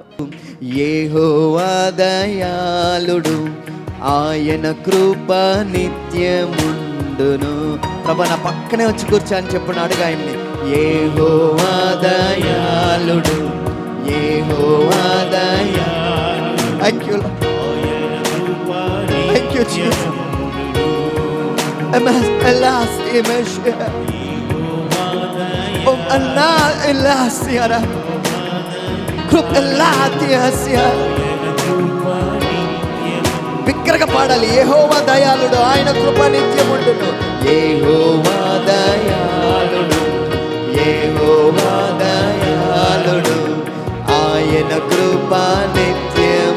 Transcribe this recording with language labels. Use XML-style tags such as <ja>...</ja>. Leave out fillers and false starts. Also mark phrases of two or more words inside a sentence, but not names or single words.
<te>యెహోవా దయాళుడు, ఆయన కృప నిత్యముండును. ప్రభా, నా పక్కనే వచ్చి కూర్చో అని చెప్పిన అడుగు ఆయన్ని. యెహోవా దయాళుడు, యెహోవా దయాళుడు.</te> <en>Thank you Lord. Thank you Jesus. Elas imeshia Allah elas yara krup elat yasya</en> <te>బిగ్గరగా పాడాలి. యెహోవా దయాళుడు, ఆయన కృప నిత్యం ఉండును. యెహోవా దయాళుడు, యెహోవా దయాళుడు, ఆయన కృప నిత్యము.</te>